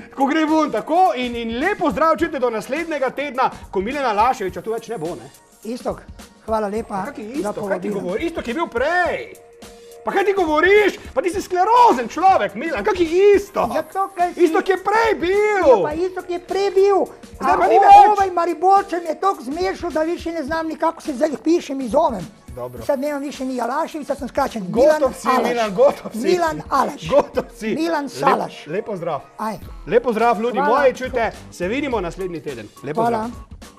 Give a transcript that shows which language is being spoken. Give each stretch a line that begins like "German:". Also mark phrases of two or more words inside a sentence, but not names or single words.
Slovenian: Ko gre vun, tako, in lepo zdrav, čujte, do naslednjega tedna, ko Milana Laševiča tu več ne bo, ne? Istok, hvala lepa. Kak je Istok? Kaj ti govori? Istok je bil prej. Pa kaj ti govoriš? Pa ti si sklerozen človek, Milan, kak je Istok? Zato, ker si... Istok je prej bil. Ja, pa Istok je prej bil. Zdaj pa ni več.
Croatian: Ovaj Mariborčan je toliko zmešal, da više ne znam nikako se zdaj pišem iz zovem. Dobro. Sad nemam više ni Alaševica, sam skraćen. Gotov si, Milan, gotov si. Milan Alaš. Gotov si. Milan Salaš.
Slovenian: Lepo zdrav. Aj. Lepo zdrav, ljudi Hvala. moji, čujte, se vidimo naslednji teden. Lepo Hvala. zdrav.